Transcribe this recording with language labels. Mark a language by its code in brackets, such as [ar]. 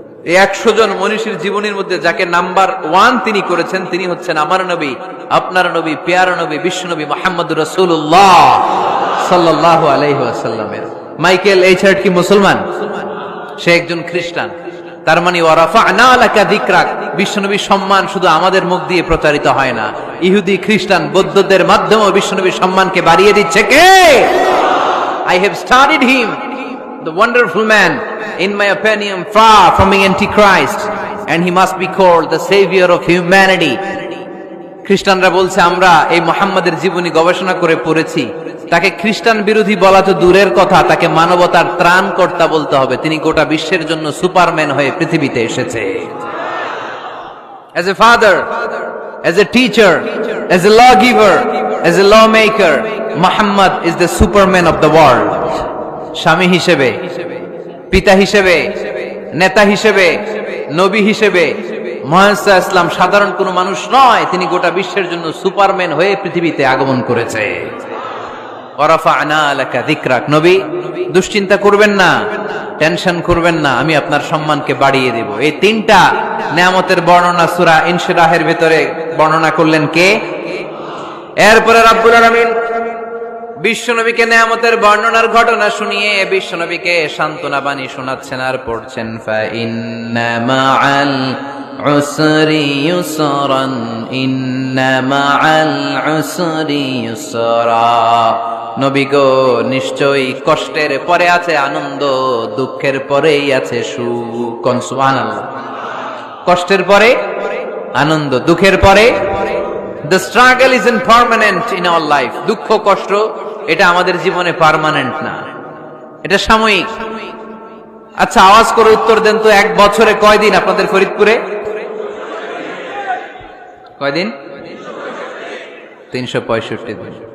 [bn] এই 100 জন মনীষীর জীবনীর মধ্যে যাকে নাম্বার 1 তিনি করেছেন, তিনি হচ্ছেন আমার নবী, আপনার নবী, পেয়ারা নবী, বিশ্বনবী মুহাম্মদুর রাসূলুল্লাহ সাল্লাল্লাহু আলাইহি ওয়াসাল্লামের। মাইকেল এইচ হার্ট কি মুসলমান? সে একজন খ্রিস্টান। তার মানে [ar] ওয়া রাফা'না লাকা যিকরাক, [bn] বিশ্বনবীর সম্মান শুধু আমাদের মুখ দিয়ে প্রচারিত হয় না, ইহুদি, খ্রিস্টান, বৌদ্ধদের মাধ্যমেও বিশ্বনবীর সম্মানকে বাড়িয়ে দিচ্ছে কে? [en] I have studied him, the wonderful man, in my opinion far from being antichrist, and he must be called the savior of humanity. [bn] খ্রিস্টানরা বলছে আমরা এই মুহাম্মাদের জীবনী গবেষণা করে পড়েছি, তাকে খ্রিস্টান বিরোধী বলা তো দূরের কথা, তাকে মানবতার ত্রাণকর্তা বলতে হবে। তিনি গোটা বিশ্বের জন্য সুপারম্যান হয়ে পৃথিবীতে এসেছে। [en] As a father, as a teacher, as a lawgiver, as a lawmaker, Muhammad is the superman of the world. [bn] স্বামী হিসেবে, পিতা হিসেবে, নেতা হিসেবে, নবী হিসেবে মুহাম্মদ সাল্লাল্লাহু আলাইহি ওয়াসাল্লাম সাধারণ কোনো মানুষ নয়, তিনি গোটা বিশ্বের জন্য সুপারম্যান হয়ে পৃথিবীতে আগমন করেছে। [ar] ওয়া রাফা'না লাকা যিকরাক। [bn] নবী, দুশ্চিন্তা করবেন না, টেনশন করবেন না, আমি আপনার সম্মানকে বাড়িয়ে দেব। এই 3টা নিয়ামতের বর্ণনা সূরা ইনশিরাহের ভিতরে বর্ণনা করলেন কে? এরপরে রাব্বুল আলামিন বিশ্বনবীকে নিয়ামতের বর্ণনার ঘটনা শুনিয়ে বিশ্বনবীকে সান্ত্বনা বাণী শোনাচ্ছেন আর পড়ছেন, [ar] ফা ইন্না মাআল উসরি ইউসরান, ইন্না মাআল উসরি ইউসরা। [bn] নবী গো, নিশ্চয়ই কষ্টের পরে আছে আনন্দ, দুঃখের পরেই আছে সুখ। সুবহানাল্লাহ। কষ্টের পরে আনন্দ, দুঃখের পরে। [en] The struggle isn't permanent in our life. [bn] দুঃখ কষ্ট এটা আমাদের জীবনে পার্মানেন্ট না, এটা সাময়িক। আচ্ছা, আওয়াজ করে উত্তর দেন তো, 1 বছরে কয়দিন আপনাদের ফরিদপুরে? কয়দিন? 365 দিন।